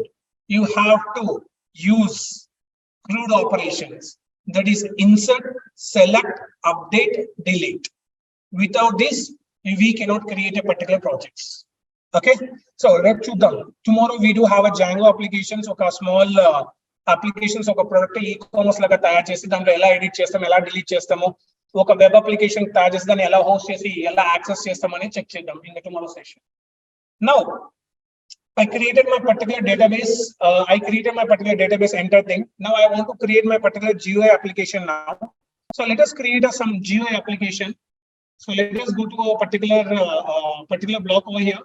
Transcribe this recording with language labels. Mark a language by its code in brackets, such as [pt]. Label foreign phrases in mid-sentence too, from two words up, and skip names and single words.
[en] You have to use crude operations. That is insert, select, update, delete. Without this, we cannot create a particular project. Okay, so let's do them. Tomorrow we do have a Django applications or a small applications of a product e-commerce [te] లాగా తయార్ చేసి దాంలో ఎలా ఎడిట్ చేస్తాం ఎలా డిలీట్ చేస్తామో ఒక [en] web application [te] తయార్ చేసి దాన్ని ఎలా హోస్ట్ చేసి ఎలా యాక్సెస్ చేస్తామని చెక్ చేద్దాం [en] in the tomorrow session. Now I created my particular database enter thing. Now I want to create my particular GUI application now. So let us create some GUI application. So let us go to a particular block over here.